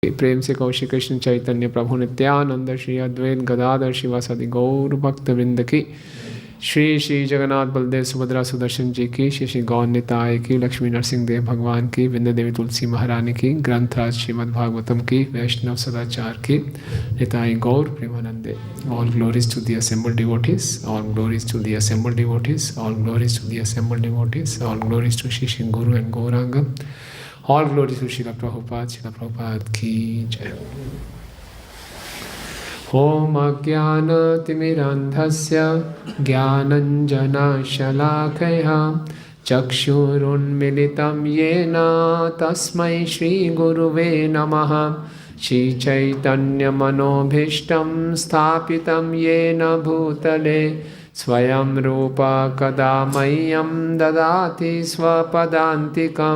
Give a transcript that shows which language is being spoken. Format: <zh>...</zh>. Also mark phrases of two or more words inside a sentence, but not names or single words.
<hi>प्रेम से कहो श्री कृष्ण चैतन्य प्रभु नित्यानंद श्री अद्वैत गदाधर शिवासादि गौर भक्त वृंद की, श्री श्री जगन्नाथ बलदेव सुभद्रा सुदर्शन जी की, श्री श्री गौर निताय की, लक्ष्मी नरसिंह देव भगवान की, वृंद देवी तुलसी महारानी की, ग्रंथराज श्रीमद् भागवतम की, वैष्णव सदाचार की, निताय गौर प्रेमानंदे।</hi> <en>All glories to the assembled devotees, all glories to the assembled devotees, all glories to the assembled devotees, all glories to Shri Shri Guru and Gauranga, all glories to Srila Prabhupada</en> <hi>की जय।</hi> <sa>ॐ अज्ञानतिमिरान्धस्य ज्ञानञ्जनशलाकया चक्षुरुन्मिलितं येन तस्मै श्रीगुरुवे नमः। श्रीचैतन्यमनोभीष्टं स्थापितं येन भूतले स्वयं रूपा कदा मह्यं ददाति स्वपदान्तिकं।</sa>